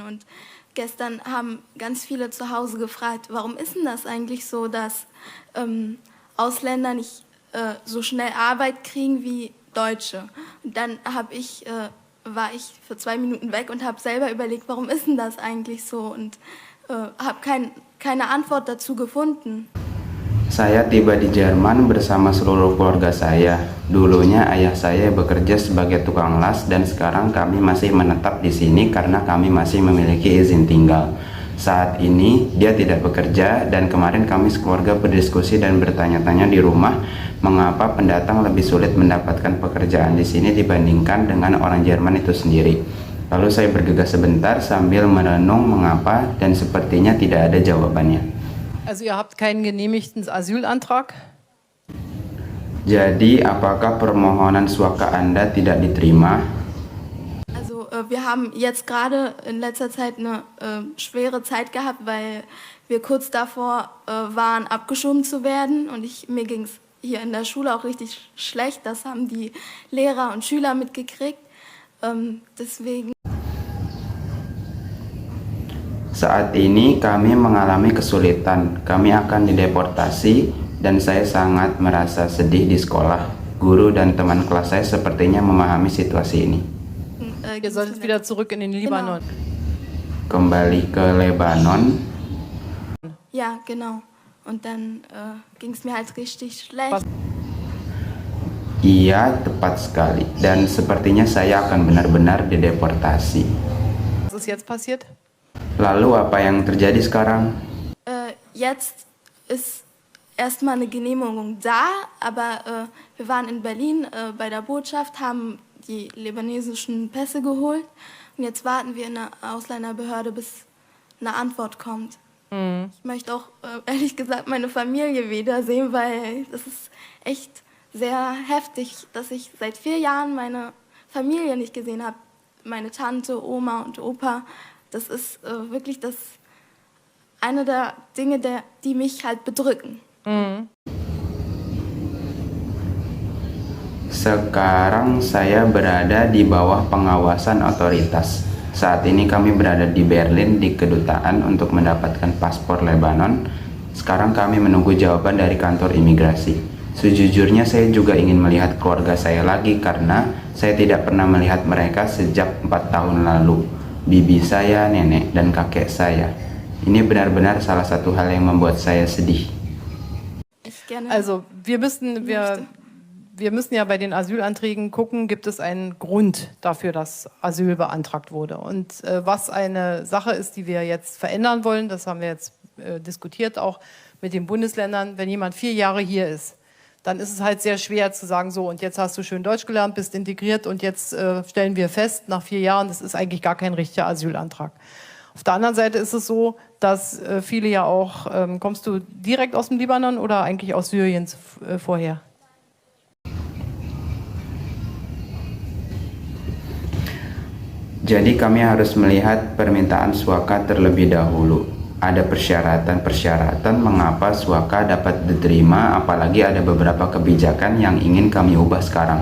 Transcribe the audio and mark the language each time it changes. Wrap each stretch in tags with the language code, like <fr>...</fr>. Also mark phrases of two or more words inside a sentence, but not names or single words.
<de>Und gestern haben ganz viele zu Hause gefragt, warum ist denn das eigentlich so, dass Ausländer nicht so schnell Arbeit kriegen wie Deutsche? Und dann war ich für 2 Minuten weg und habe selber überlegt, warum ist denn das eigentlich so? Und habe keine Antwort dazu gefunden.</de> <id>Saya tiba di Jerman bersama seluruh keluarga saya. Dulunya ayah saya bekerja sebagai tukang las dan sekarang kami masih menetap di sini karena kami masih memiliki izin tinggal. Saat ini dia tidak bekerja dan kemarin kami sekeluarga berdiskusi dan bertanya-tanya di rumah mengapa pendatang lebih sulit mendapatkan pekerjaan di sini dibandingkan dengan orang Jerman itu sendiri. Lalu saya bergegas sebentar sambil merenung mengapa dan sepertinya tidak ada jawabannya.</id> <de>Also ihr habt keinen genehmigten Asylantrag?</de> <id>Jadi apakah permohonan suaka Anda tidak diterima?</id> <de>Also wir haben jetzt gerade in letzter Zeit eine schwere Zeit gehabt, weil wir kurz davor waren, abgeschoben zu werden und mir ging es hier in der Schule auch richtig schlecht. Das haben die Lehrer und Schüler mitgekriegt. Deswegen.</de> <id>Saat ini kami mengalami kesulitan, kami akan dideportasi dan saya sangat merasa sedih di sekolah. Guru dan teman kelas saya sepertinya memahami situasi ini.</id> <de>Ihr solltet wieder zurück in den Libanon.</de> <id>Kembali ke Lebanon.</id> <de>Ja, genau. Und dann ging es mir halt richtig schlecht.</de> <id>Iya, tepat sekali. Dan sepertinya saya akan benar-benar dideportasi.</id> <de>Was ist jetzt passiert?</de> <id>Lalu apa yang terjadi sekarang?</id> <de>Jetzt ist erstmal eine Genehmigung da, aber wir waren in Berlin bei der Botschaft, haben die libanesischen Pässe geholt und jetzt warten wir in der Ausländerbehörde, bis eine Antwort kommt. Ich möchte auch ehrlich gesagt meine Familie wiedersehen, weil das ist echt sehr heftig, dass ich seit 4 Jahren meine Familie nicht gesehen habe. Meine Tante, Oma und Opa. Das ist wirklich eine der Dinge, die mich halt bedrücken.</de> <id>Sekarang saya berada di bawah pengawasan otoritas. Saat ini kami berada di Berlin di kedutaan untuk mendapatkan paspor Lebanon. Sekarang kami menunggu jawaban dari kantor imigrasi. Sejujurnya saya juga ingin melihat keluarga saya lagi karena saya tidak pernah melihat mereka sejak 4 tahun lalu. Bibi saya, nenek, dan kakek saya. Ini benar-benar salah satu hal yang membuat saya sedih.</id> <de>Also wir müssen ja bei den Asylanträgen gucken, gibt es einen Grund dafür, dass Asyl beantragt wurde. Und was eine Sache ist, die wir jetzt verändern wollen, das haben wir jetzt diskutiert auch mit den Bundesländern, wenn jemand 4 Jahre hier ist, dann ist es halt sehr schwer zu sagen, so und jetzt hast du schön Deutsch gelernt, bist integriert und jetzt stellen wir fest, nach 4 Jahren, das ist eigentlich gar kein richtiger Asylantrag. Auf der anderen Seite ist es so, dass viele ja auch, kommst du direkt aus dem Libanon oder eigentlich aus Syrien vorher?</de> <id>Jadi kami harus melihat permintaan suaka terlebih dahulu. Ada persyaratan-persyaratan mengapa suaka dapat diterima, apalagi ada beberapa kebijakan yang ingin kami ubah sekarang.</id>